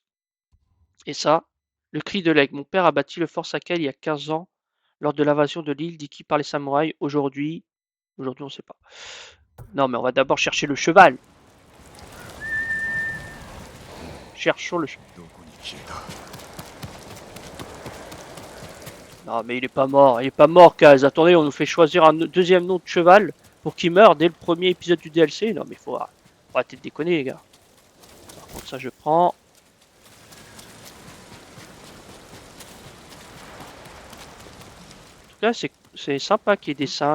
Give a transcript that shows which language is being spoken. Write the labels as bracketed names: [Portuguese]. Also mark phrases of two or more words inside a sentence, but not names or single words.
[French] Et ça, le cri de l'aigle. Mon père a bâti le fort Sakai il y a 15 ans lors de l'invasion de l'île d'Iki par les samouraïs. Aujourd'hui, on ne sait pas. Non, mais on va d'abord chercher le cheval. Cherchons le cheval. [Japanese] どこに消えた。 [French] Non, mais il est pas mort. Il est pas mort, Kaz. Attendez, on nous fait choisir un deuxième nom de cheval pour qu'il meure dès le premier épisode du DLC. Non, mais faut arrêter de déconner, les gars. Par contre, ça, je prends. En tout cas, c'est sympa qu'il y ait des singes.